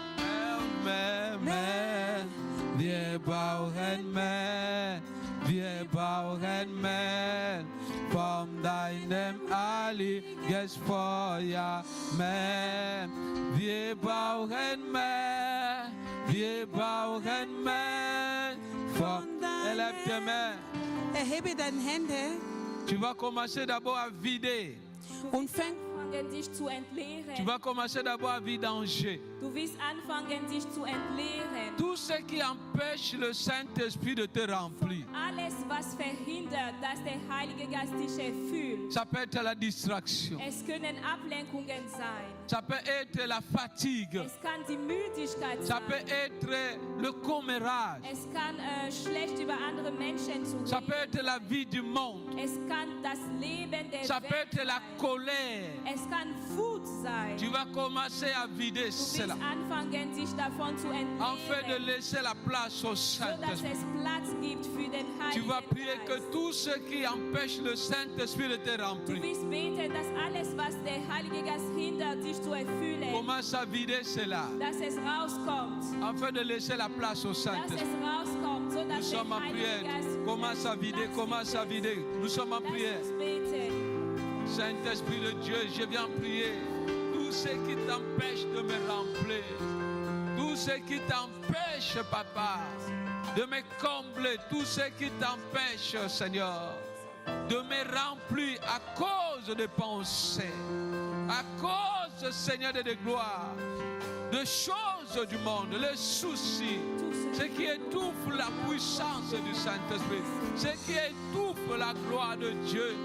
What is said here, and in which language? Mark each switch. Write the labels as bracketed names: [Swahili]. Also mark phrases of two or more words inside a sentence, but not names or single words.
[German] Mehr, mehr, wir brauchen mehr, wir brauchen mehr von deinem heiliges Feuer. Mehr, wir brauchen mehr, wir brauchen mehr von. [French] Élève tes mains. [German] Erhebe deine Hände [French] Tu vas commencer d'abord à vider. [German] und fang Anfangen, dich zu [French] Tu [German] entleeren. [French] vas commencer d'abord à vidanger. [German] Du wirst anfangen, dich zu entleeren. [French] Tout ce qui empêche le Saint-Esprit de te remplir. [German] Alles, was verhindert, dass der Heilige Geist dich erfüllt. [French] Ça peut être la distraction. [German] Es können Ablenkungen sein. [French] Ça peut être la fatigue. [German] Es kann die Müdigkeit [French] Ça peut [German] sein. [French] être le commérage. [German] Es kann schlecht über andere Menschen zu [French] Ça peut [German] reden. [French] être la vie du monde. [German] Es kann das Leben der [French] Ça peut [German] Welt [French] être la [German] sein. [French] colère. [German] Es kann Wut sein. [French] Tu vas commencer à vider [German] Du wirst [French] cela. [German] anfangen, dich davon zu [French] Afin de [German] entleeren, [French] laisser la place au [German] sodass [French] Saint-Esprit. [German] es Platz gibt für den [French] Tu [German] Heiligen [French] vas prier que [German] Geist. [French] tout ce qui empêche le Saint-Esprit de te [German] Du [French] remplir, [German] wirst beten, dass alles, was der Heilige Geist hindert, dich zu erfüllen, [French] commence à vider cela. [German] dass es rauskommt. [French] Afin de laisser la place au [German] Dass [French] Saint-Esprit. [German] es rauskommt, [French] Nous [German] sodass der [French] sommes en [German] Heilige [French] prière. [German] Geist [French] Commence à vider, [German] Platz [French] commence à [German] gibt. [French] vider. Nous sommes en prière. [German] Lass uns beten. [French] Saint-Esprit de Dieu, je viens prier. Tout ce qui t'empêche de me remplir, tout ce qui t'empêche, Papa, de me combler, tout ce qui t'empêche, Seigneur, de me remplir à cause de pensées, à cause, Seigneur, de gloire, de choses du monde, les soucis, ce qui étouffe la puissance du Saint-Esprit, ce qui étouffe la gloire de Dieu.